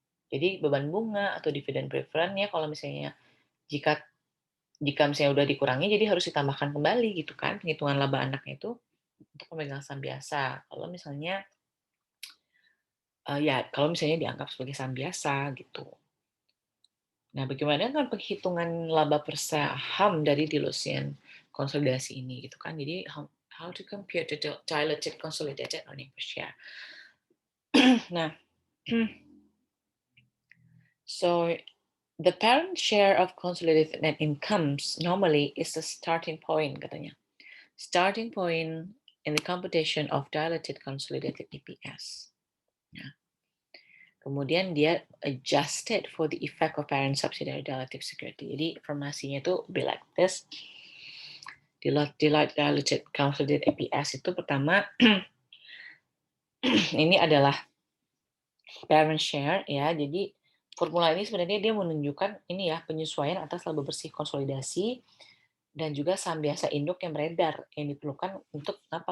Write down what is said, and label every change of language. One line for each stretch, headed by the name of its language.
Indonesian: Jadi beban bunga atau dividen preferennya kalau misalnya jika jika misalnya udah dikurangi jadi harus ditambahkan kembali gitu kan penghitungan laba anaknya itu untuk pemegang saham biasa. Kalau misalnya ya kalau misalnya dianggap sebagai saham biasa gitu. Nah, bagaimana dengan penghitungan laba per saham dari Dilution konsolidasi ini gitu kan.
English: Jadi how to compute the diluted consolidated earning per share. Nah, so the parent share of consolidated net incomes normally is the starting point
Indonesian: katanya.
English: Starting point in the computation of diluted consolidated EPS.
Indonesian: Nah, kemudian dia
English: adjusted for the effect of parent subsidiary dilutive security.
Indonesian: Jadi informasinya itu
English: be like this.
Indonesian: Diluted consolidated EPS itu pertama ini adalah parent share ya. Jadi formula ini sebenarnya dia menunjukkan ini ya, penyesuaian atas laba bersih konsolidasi dan juga saham biasa induk yang beredar yang diperlukan untuk apa?